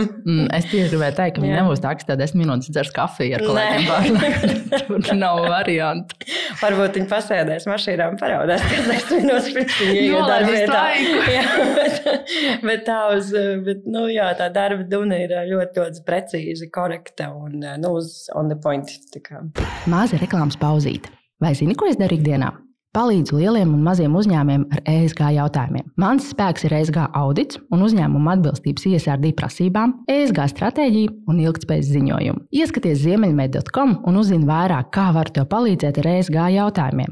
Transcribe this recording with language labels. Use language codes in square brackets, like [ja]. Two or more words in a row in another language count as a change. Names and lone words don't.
[lv] Es tieši gribēju teikt, ka viņa nebūs tā, kas tā 10 minūtes dzers kafiju ar kolēģiem pārlēk. Tur nav variantu. Varbūt viņa pasēdēs mašīnā un paraudās, kas 10 minūtes pirms viņa iet darbvietā. Bet tā darba duna ir ļoti precīzi, korekta un [en] on the point. [lv] Maza reklāmas pauzīte. Vai zini, ko es daru ikdienā? Palīdzu lieliem un maziem uzņēmumiem ar ESG jautājumiem. Mans spēks ir ESG audits un uzņēmuma atbilstības ISRD prasībām, ESG stratēģija un ilgtspējas ziņojumu. Ieskaties ziemeļmed.com un uzzini vairāk, kā varu tev palīdzēt ar ESG jautājumiem.